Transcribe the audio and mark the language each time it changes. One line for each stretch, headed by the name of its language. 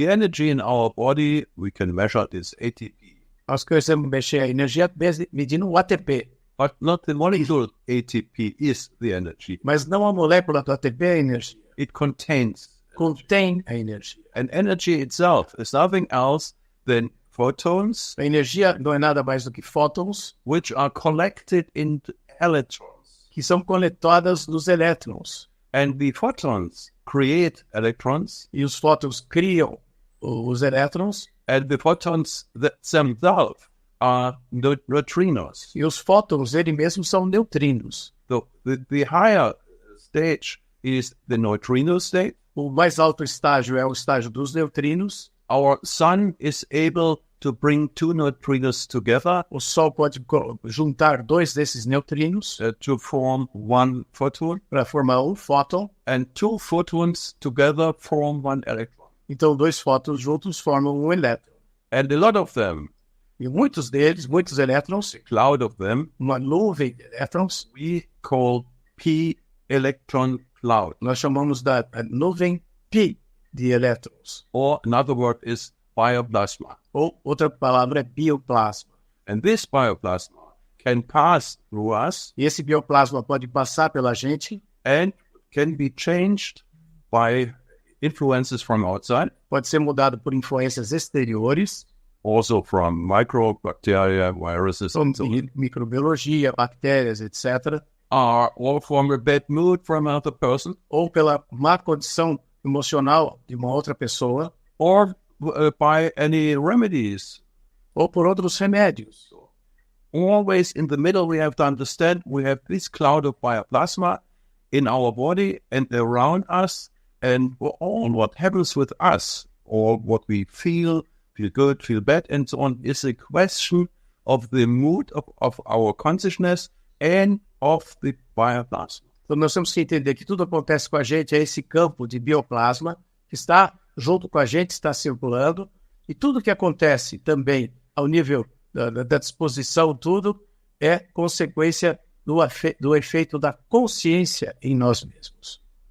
English: The energy in our body, we can measure this ATP.
Portuguese: Nós conhecemos mexer a energia medindo o ATP.
English: But not the molecule ATP is the energy.
Portuguese: Mas não a molécula do ATP é a energia.
English: It
Portuguese: contém a energia.
English: And energy itself is nothing else than photons.
Portuguese: A energia não é nada mais do que fótons,
English: which are collected into electrons.
Portuguese: Que são coletadas nos elétrons.
English: And the photons create electrons,
Portuguese: e os fótons criam os elétrons,
English: and the photons themselves are neutrinos.
Portuguese: e os fótons, eles mesmos, são neutrinos.
English: So the higher stage is the neutrino state.
Portuguese: O mais alto estágio é o estágio dos neutrinos.
English: Our sun is able to bring two neutrinos together
Portuguese: O Sol pode juntar dois desses neutrinos
English: to form one photon,
Portuguese: para formar um fóton.
English: and two photons together form one electron.
Portuguese: Então, dois fótons juntos formam um elétron.
English: And a lot of them,
Portuguese: E muitos deles, muitos elétrons,
English: cloud of them,
Portuguese: uma nuvem de elétrons,
English: we call P electron cloud.
Portuguese: nós chamamos da nuvem Pi de elétrons.
English: Or another word is bioplasma.
Portuguese: Ou outra palavra é bioplasma.
English: And this bioplasma can pass through us
Portuguese: E esse bioplasma pode passar pela gente,
English: and can be changed by influences from outside,
Portuguese: pode ser mudado por influências exteriores,
English: also from microbacteria, viruses,
Portuguese: como
English: and so on,
Portuguese: microbiologia, bactérias, etc.,
English: or from a bad mood from another person,
Portuguese: ou pela má condição emocional de uma outra pessoa,
English: or by any remedies.
Portuguese: ou por outros remédios.
English: Always in the middle, we have to understand we have this cloud of bioplasma in our body and around us, and all what happens with us, or what we feel good, feel bad, and so on, is a question of the mood of our consciousness and of the bioplasma.
Portuguese: Então, nós temos que entender que tudo acontece com a gente, é esse campo de bioplasma que está junto com a gente, está circulando, e tudo que acontece também ao nível da disposição, tudo é consequência do efeito da consciência em nós mesmos.